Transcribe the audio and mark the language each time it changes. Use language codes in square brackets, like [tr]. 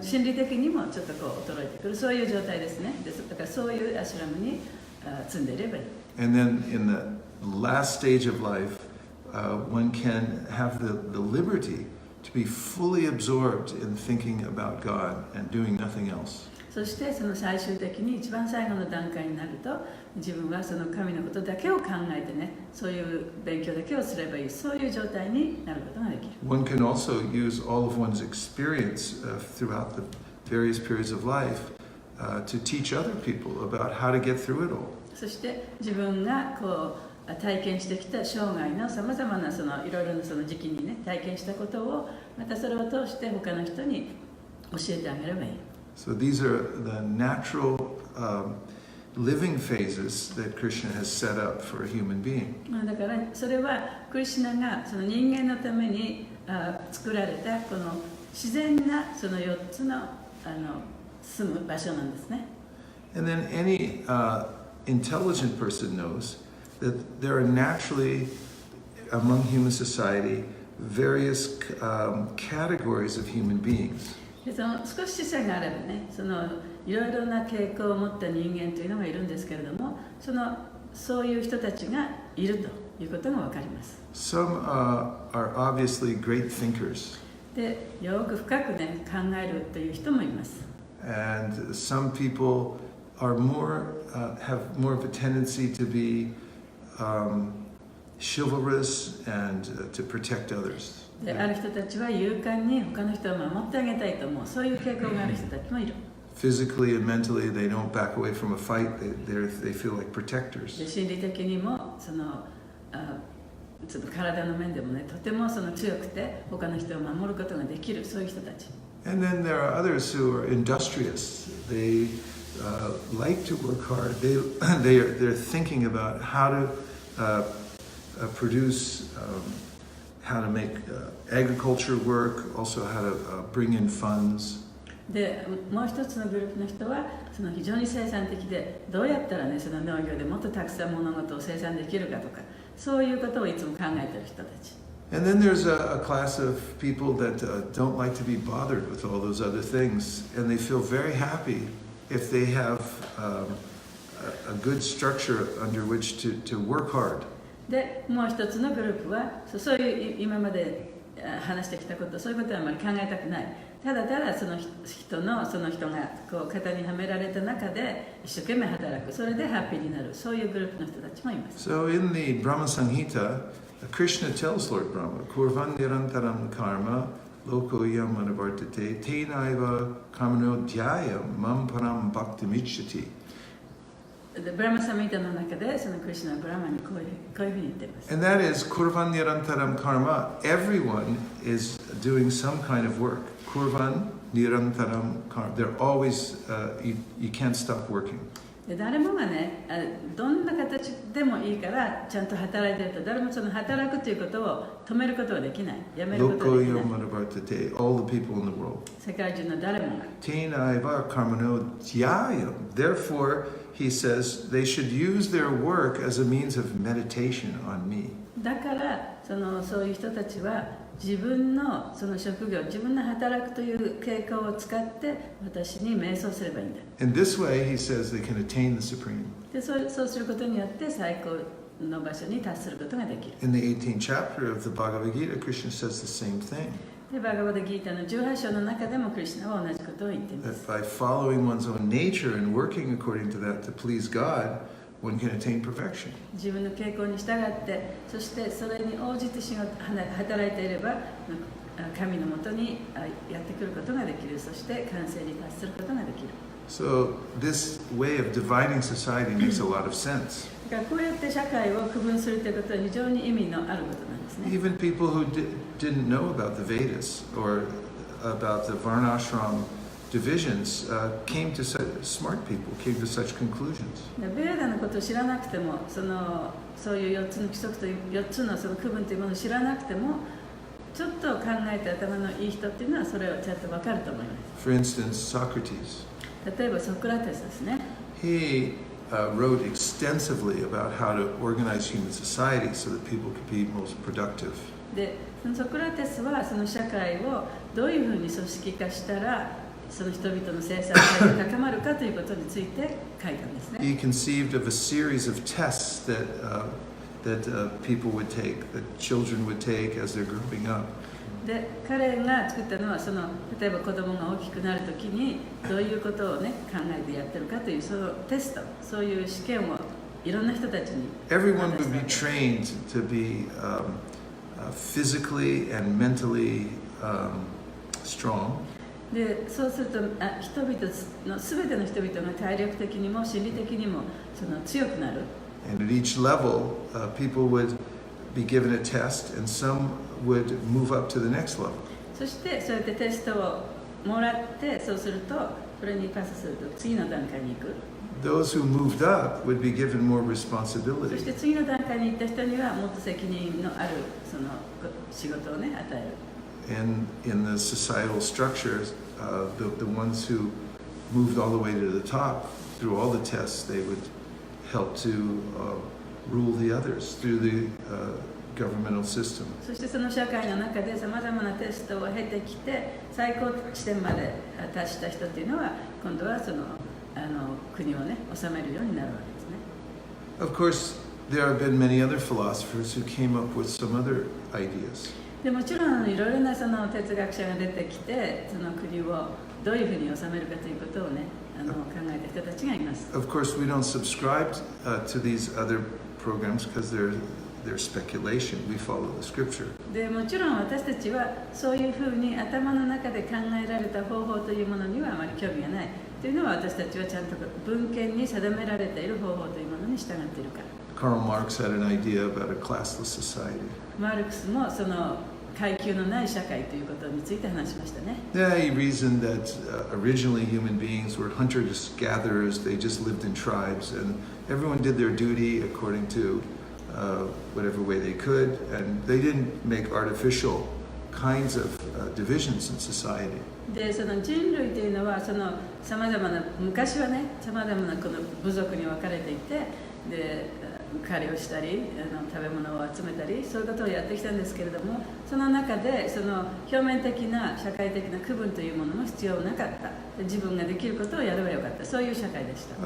[ja] 心理的にもちょっと衰えてくるそういう状態ですね。でだからそういうアシュラムに住んでいればいい。 [en] And then in the last stage of life, one can have the liberty to be fully absorbed in thinking about God and doing nothing else. [ja] そしてその最終的に一番最後の段階になると自分はその神のことだけを考えてねそういう勉強だけをすればいいそういう状態になることができる。 [en] One can also use all of one's experience throughout the various periods of life to teach other people about how to get through it all. [ja] そして自分が体験してきた生涯のさまざまなそのいろいろなその時期にね体験したことをまたそれを通して他の人に教えてあげればいい。 [en] So these are the natural living phases that Krishna has set up for a human being. [ja] だからそれはクリシュナがその人間のために作られたこの自然なその4つの住む場所なんですね。 [en] And then any intelligent person knows that there are naturally among human society various categories of human beings. [ja] でその少し知識があればね、そのいろいろな傾向を持った人間というのがいるんですけれども、そういう人たちがいるということがわかります。 [en] Some are obviously great thinkers. [ja] で、よく深くね考えるという人もいます。 [en] And some people are have more of a tendency to be chivalrous and to protect others. [ja] で、ある人たちは勇敢に他の人を守ってあげたいと思う、そういう傾向がある人たちもいる。 [en] Physically and mentally, they don't back away from a fight. They feel like protectors. [ja] で、心理的にもちょっと体の面でもね、とても強くて他の人を守ることができる、そういう人たち。 [en] And then there are others who are industrious. They like to work hard. They're thinking about how to produce, how to make agriculture work, also how to bring in funds. [ja] で、もう一つのグループの人は非常に生産的で、どうやったらね、農業でもっとたくさん物事を生産できるかとか、そういうことをいつも考えている人たち。 [en] And then there's a class of people that don't like to be bothered with all those other things, and they feel very happy if they have a good structure under which to work hard. [ja] で、もう一つのグループはそういう今まで話してきたこと、そういうことはあまり考えたくない。ただただその人がこう型にはめられた中で一生懸命働く、それでハッピーになる、そういうグループの人たちもいます。 [en] So in the Brahma Samhita, Krishna tells Lord Brahma, [sa] Kurvan nirantaram karma lokoyam anavartate tenaiva kamano dhyayam mam param bhaktimicchati. [ja] で、ブラマサミータの中でクリシュナはブラマにこういうふうに言っています。 [en] And that is [sa] Kurvan nirantaram karma. [en] Everyone is doing some kind of work. [sa] Kurvan nirantaram karma. [en] They're always, you can't stop working. [ja] で、誰もがね、どんな形でもいいからちゃんと働いてると、誰も働くということを止めることはできない、やめることはできない。 [en] All the people in the world. [ja] 世界中の誰もが。 [sa] Tenaiva karmano dhyayam. [en] Therefore, he says they should use their work as a means of meditation on me. [ja] だからそういう人たちは自分の職業、自分の働くという傾向を使って私に瞑想すればいいんだ。 [en] In this way, he says they can attain the supreme. [ja] で、そうすることによって最高の場所に達することができる。 [en] In the 18th chapter of the Bhagavad Gita, Krishna says the same thing. [ja] で、バガバダギータの18章の中でもクリシュナは同じことを言っていま [en] That [ja] す。 [en] by following one's own nature and working according to that to please God, one can attain perfection. [ja] 自分の傾向に従って、そしてそれに応じて働いていれば、神のもとにやってくることができる。そして完成に達することができる。 [en] So this way of dividing society makes a lot of sense. [ja] だからこうやって社会を区分するということは非常に意味のあることなんですね。 [en] Even people who didn't know about the Vedas or about the Varnashram divisions came to smart people came to such conclusions. [ja] ベーダのことを知らなくても、そういう4つの規則という4つの区分というものを知らなくても、ちょっと考えて頭のいい人っていうのはそれをちゃんと分かると思います。 [en] For instance, Socrates. [ja] 例えばソクラテスですね。 [en] He wrote extensively about how to organize human society so that people could be most productive. [ja] で、ソクラテスはその社会をどういうふうに組織化したらその人々の生産性が高まるかということについて書いたんですね。 [en] He conceived of a series of tests that people would take, that children would take as they're growing up. [ja] で、彼が作ったのは例えば子供が大きくなるときにどういうことをね考えてやってるかというそのテスト、そういう試験をいろんな人たちに。 [en] Everyone would be trained to be physically and mentally strong. [ja] で、そうすると人々の全ての人々が体力的にも心理的にも強くなる。 [en] And at each level, people would be given a test, and some would move up to the next level. [ja] そしてそうやってテストをもらって、そうするとこれにパスすると次の段階に行く。 [en] Those who moved up would be given more [ja] そし [en] responsibility. [ja] て次の段階に行った人にはもっと責任のあるその仕事をね与える。 [en] And in the societal structures, the ones who moved all the way to the top through all the tests, they would help to rule the others through the governmental system. [ja] そしてその社会の中でさまざまなテストを経てきて最高地点まで達した人っていうのは今度はその国をね治めるようになるわけですね。 [en] Of course, there have been many other philosophers who came up with some other ideas. [ja] でもちろんいろいろなその哲学者が出てきてその国をどういうふうに治めるかということをね考えた人たちがいます。 [en] Of course, we don't subscribe to these other programs because they're speculation. We follow the scripture. [ja] でもちろん私たちはそういうふうに頭の中で考えられた方法というものにはあまり興味がないというのは私たちはちゃんと文献に定められている方法というものに従っているから。 [en] Karl Marx had an idea about a classless society. [ja] マルクスもその階級のない社会ということについて話しましたね。 [en] Yeah, he reasoned that originally human beings were hunters-gatherers. They just lived in tribes, and everyone did their duty according to whatever way they could, and they didn't make artificial kinds of divisions in society. [ja] でその人類というのはその様々な昔はね様々なこの部族に分かれていてで狩りをしたり食べ物を集めたりそういうことをやってきたんですけれどもその中でその表面的な社会的な区分というものも必要なかった自分ができることをやればよかったそういう社会でした。